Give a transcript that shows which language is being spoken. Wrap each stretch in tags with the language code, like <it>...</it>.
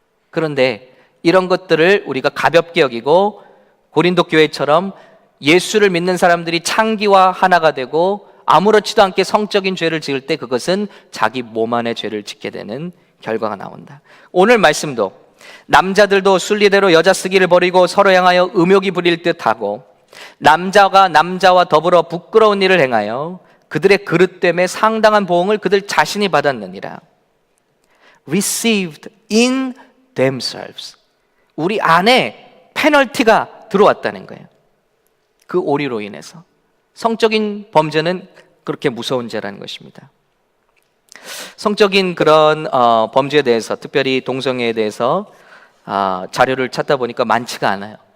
<ko>그런데 이런 것들을 우리가 가볍게 여기고 고린도 교회처럼 예수를 믿는 사람들이 창기와 하나가 되고 아무렇지도 않게 성적인 죄를 지을 때 그것은 자기 몸 안의 죄를 짓게 되는 결과가 나온다. 오늘 말씀도 남자들도 순리대로 여자 쓰기를 버리고 서로 향하여 음욕이 부릴 듯하고 남자가 남자와 더불어 부끄러운 일을 행하여 그들의 그릇됨에 상당한 보응을 그들 자신이 받았느니라.</ko> <en>Received in themselves.</en> <ko>우리 안에 페널티가 들어왔다는 거예요. 그 오리로 인해서. 성적인 범죄는 그렇게 무서운 죄라는 것입니다. 성적인 그런 범죄에 대해서, 특별히 동성애에 대해서 자료를 찾다 보니까 많지가 않아요.</ko>